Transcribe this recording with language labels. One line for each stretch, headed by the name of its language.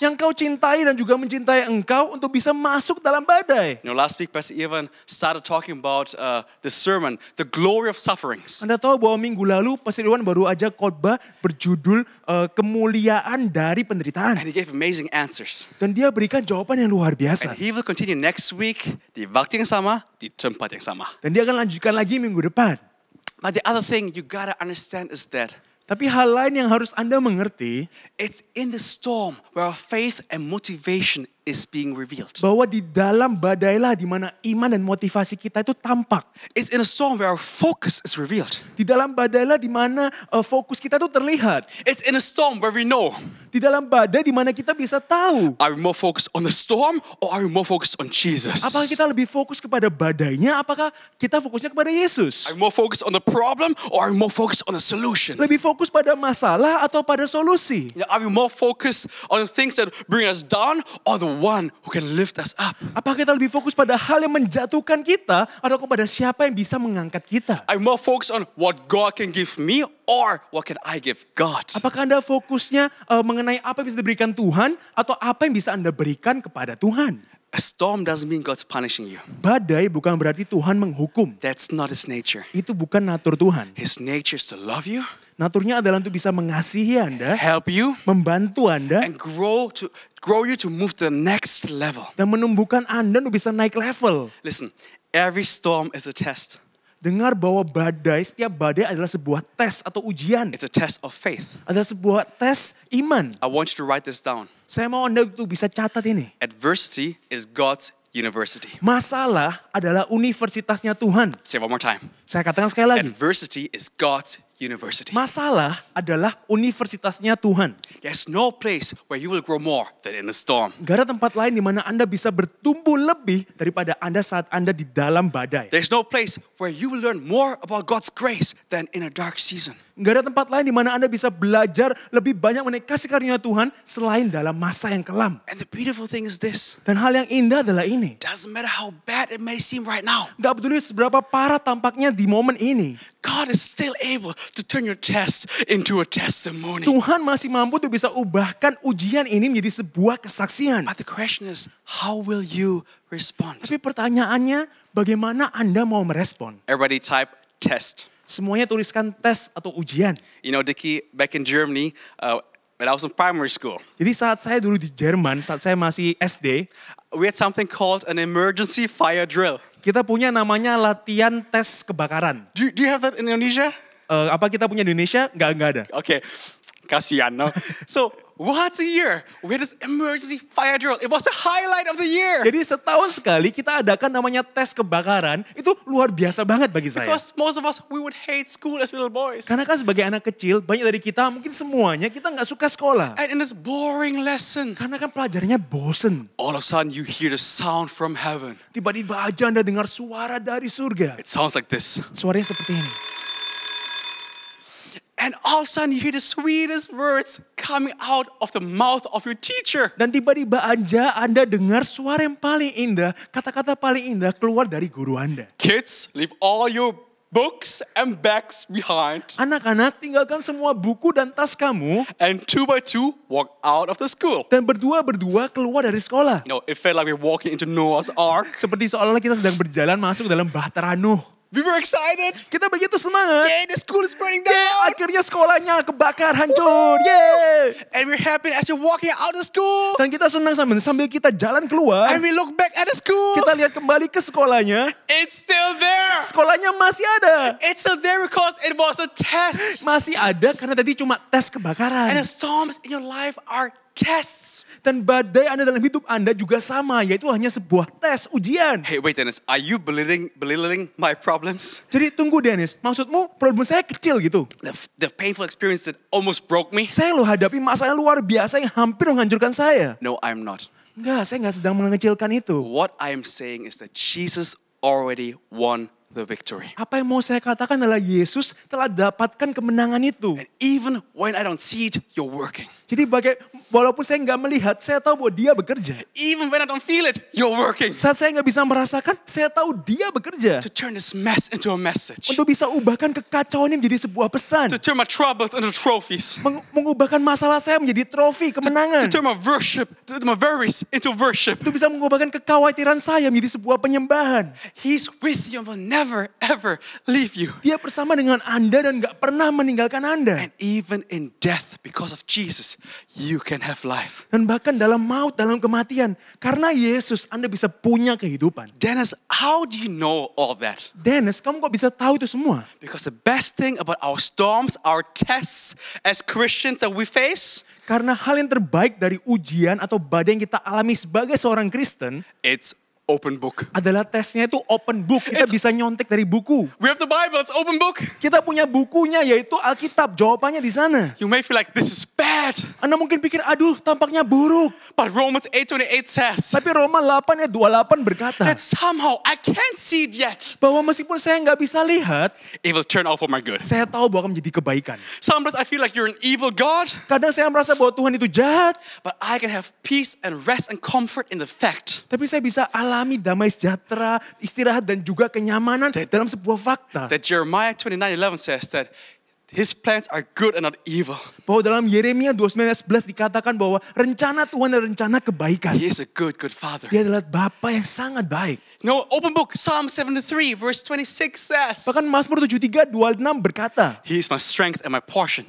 Indonesian: yang kau cintai dan juga mencintai engkau untuk bisa masuk dalam badai?
English: Last week Pastor Ivan started talking about the sermon sermon, The Glory of Sufferings.
Indonesian: Anda tahu bahwa minggu lalu Pastor Irwan baru aja khotbah berjudul kemuliaan dari penderitaan.
English: And he gave amazing answers.
Indonesian: Dan dia berikan jawaban yang luar
English: And
Indonesian: biasa.
English: he will continue next week
Indonesian: di waktu yang sama,
English: di tempat yang sama.
Indonesian: Dan dia akan lanjutkan lagi minggu depan.
English: But the other thing you gotta understand is that
Indonesian: Tapi hal lain yang harus Anda mengerti,
English: it's in the storm where our faith and motivation is being revealed.
Indonesian: bahwa di dalam badailah di mana iman dan motivasi kita itu tampak.
English: It's in a storm where our focus is revealed.
Indonesian: Di dalam badailah di mana fokus kita itu terlihat.
English: It's in a storm where we know,
Indonesian: Di dalam badai di mana kita bisa tahu.
English: are we more focused on the storm or are we more focused on Jesus?
Indonesian: Apakah kita lebih fokus kepada badainya? Apakah kita fokusnya kepada Yesus?
English: Are we more focused on the problem or are we more focused on the solution?
Indonesian: Lebih fokus pada masalah atau pada solusi?
English: You know, are we more focused on the things that bring us down or the one who can lift us up?
Indonesian: Apakah kita lebih fokus pada hal yang menjatuhkan kita atau kepada siapa yang bisa mengangkat kita?
English: Are we more focused on what God can give me or what can I give God?
Indonesian: Apakah Anda fokusnya mengenai apa yang bisa diberikan Tuhan atau apa yang bisa Anda berikan kepada Tuhan?
English: A storm doesn't mean God's punishing you.
Indonesian: Badai bukan berarti Tuhan menghukum.
English: That's not His nature.
Indonesian: Itu bukan natur Tuhan.
English: His nature is to love you,
Indonesian: Naturnya adalah untuk bisa mengasihi Anda,
English: help you,
Indonesian: membantu Anda,
English: and grow you to move to the next level.
Indonesian: dan menumbuhkan Anda untuk bisa naik level.
English: Listen, every storm is a test.
Indonesian: Dengar bahwa setiap badai adalah sebuah tes atau ujian.
English: It's a test of faith.
Indonesian: Adalah sebuah tes iman.
English: I want you to write this down.
Indonesian: Saya mau Anda untuk bisa catat ini.
English: Adversity is God's university.
Indonesian: Masalah adalah universitasnya Tuhan.
English: Say it one more time.
Indonesian: Saya katakan sekali lagi.
English: Adversity is God's university.
Indonesian: Masalah adalah universitasnya Tuhan.
English: There's no place where you will grow more than in a storm.
Indonesian: Gak ada tempat lain di mana Anda bisa bertumbuh lebih daripada Anda saat Anda di dalam badai.
English: There's no place where you will learn more about God's grace than in a dark season.
Indonesian: Gak ada tempat lain di mana Anda bisa belajar lebih banyak mengenai kasih karunia Tuhan selain dalam masa yang kelam.
English: And the beautiful thing is this.
Indonesian: Dan hal yang indah adalah ini.
English: Doesn't matter how bad it may seem right now.
Indonesian: Gak peduli seberapa parah tampaknya di momen ini.
English: God is still able to turn your test into a testimony.
Indonesian: Tuhan masih mampu untuk bisa ubahkan ujian ini menjadi sebuah kesaksian.
English: But the question is, how will you respond?
Indonesian: Tapi pertanyaannya, bagaimana Anda mau merespon?
English: Everybody type test.
Indonesian: Semuanya tuliskan tes atau ujian.
English: You know, Dickie, back in Germany, when I was in primary school,
Indonesian: Jadi saat saya dulu di Jerman, saat saya masih SD,
English: we had something called an emergency fire drill.
Indonesian: kita punya namanya latihan tes kebakaran.
English: Do you have that in Indonesia?
Indonesian: Apa kita punya di Indonesia? Nggak ada.
English: Okay,
Indonesian: kasihan,
English: no? So, once a year, we had this emergency fire drill. It was the highlight of the year.
Indonesian: Jadi setahun sekali kita adakan namanya tes kebakaran. Itu luar biasa banget bagi saya.
English: Because most of us, we would hate school as little boys.
Indonesian: Karena kan sebagai anak kecil, banyak dari kita, mungkin semuanya, kita nggak suka sekolah.
English: And in this boring lesson,
Indonesian: Karena kan pelajarannya bosen.
English: all of a sudden you hear the sound from heaven.
Indonesian: Tiba-tiba aja Anda dengar suara dari surga.
English: It sounds like this.
Indonesian: Suaranya seperti ini.
English: And all of a sudden you hear the sweetest words coming out of the mouth of your teacher.
Indonesian: Dan tiba-tiba aja Anda dengar suara yang paling indah, kata-kata paling indah keluar dari guru Anda.
English: Kids, leave all your books and bags behind.
Indonesian: Anak-anak, tinggalkan semua buku dan tas kamu
English: And 2 by 2, walk out of the school.
Indonesian: dan berdua-berdua keluar dari sekolah.
English: You know, it felt like we're walking into Noah's Ark.
Indonesian: Seperti seolah-olah kita sedang berjalan masuk dalam bahtera Nuh.
English: We were excited.
Indonesian: Kita begitu semangat.
English: Yay, the school is burning Yeay, down.
Indonesian: akhirnya sekolahnya kebakar, hancur. Yeay.
English: And we're happy as you're walking out of school.
Indonesian: Dan kita senang sambil kita jalan keluar.
English: And we look back at the school.
Indonesian: Kita lihat kembali ke sekolahnya.
English: It's still there.
Indonesian: Sekolahnya masih ada.
English: It's still there because it was a test.
Indonesian: Masih ada karena tadi cuma tes kebakaran.
English: And the storms in your life are tests.
Indonesian: Dan badai Anda dalam hidup Anda juga sama, yaitu hanya sebuah tes, ujian.
English: Hey, wait, Dennis. Are you belittling my problems?
Indonesian: Jadi tunggu Dennis, maksudmu problem saya kecil gitu?
English: The painful experience that almost broke me?
Indonesian: Saya loh hadapi masalah luar biasa yang hampir menghancurkan saya.
English: No, I'm not.
Indonesian: Enggak, saya nggak sedang mengecilkan itu.
English: What I am saying is that Jesus already won the victory.
Indonesian: Apa yang mau saya katakan adalah Yesus telah dapatkan kemenangan itu.
English: And even when I don't see it, you're working.
Indonesian: Jadi walaupun saya nggak melihat, saya tahu bahwa dia bekerja.
English: Even when I don't feel it, you're working.
Indonesian: Saat saya nggak bisa merasakan, saya tahu dia bekerja.
English: To turn this mess into a message.
Indonesian: Untuk bisa ubahkan kekacauan ini menjadi sebuah pesan.
English: To turn my troubles into trophies.
Indonesian: Mengubahkan masalah saya menjadi trofi kemenangan.
English: To turn my worries into worship.
Indonesian: Untuk bisa mengubahkan kekhawatiran saya menjadi sebuah penyembahan.
English: He's with you and will never ever leave you.
Indonesian: Dia bersama dengan Anda dan gak pernah meninggalkan Anda.
English: And even in death, because of Jesus, you can have life.
Indonesian: Dan bahkan dalam maut, dalam kematian. Karena Yesus, Anda bisa punya kehidupan.
English: Dennis, how do you know all that?
Indonesian: Dennis, kamu kok bisa tahu itu semua?
English: Because the best thing about our storms, our tests as Christians that we face,
Indonesian: Karena hal yang terbaik dari ujian atau badai yang kita alami sebagai seorang Kristen
English: it's open book.
Indonesian: adalah tesnya itu
English: open book.
Indonesian: Kita bisa nyontek dari buku.
English: We have the Bible, it's open book.
Indonesian: Kita punya bukunya yaitu Alkitab. Jawabannya di sana.
English: You may feel like this is bad,
Indonesian: Anda mungkin pikir, aduh tampaknya buruk.
English: but Romans 8:28 says
Indonesian: Tapi Roma 8 ayat 28 berkata
English: that somehow I can't see it yet.
Indonesian: bahwa meskipun saya nggak bisa lihat,
English: It will turn out for my good.
Indonesian: saya tahu bahwa akan menjadi kebaikan.
English: Sometimes I feel like you're an evil God,
Indonesian: Kadang saya merasa bahwa Tuhan itu jahat,
English: but I can have peace and rest and comfort in the fact
Indonesian: tapi saya bisa alami damai sejahtera, istirahat dan juga kenyamanan dalam sebuah fakta.
English: that Jeremiah 29:11 says that his plans are good and not evil.
Indonesian: Bahwa dalam Yeremia 29:11 dikatakan bahwa rencana Tuhan adalah rencana kebaikan.
English: He is a good father.
Indonesian: Dia adalah Bapa yang sangat baik.
English: No, open book, Psalm 73 verse 26 says,
Indonesian: Bahkan Mazmur 73:26 berkata,
English: He is my strength and my portion.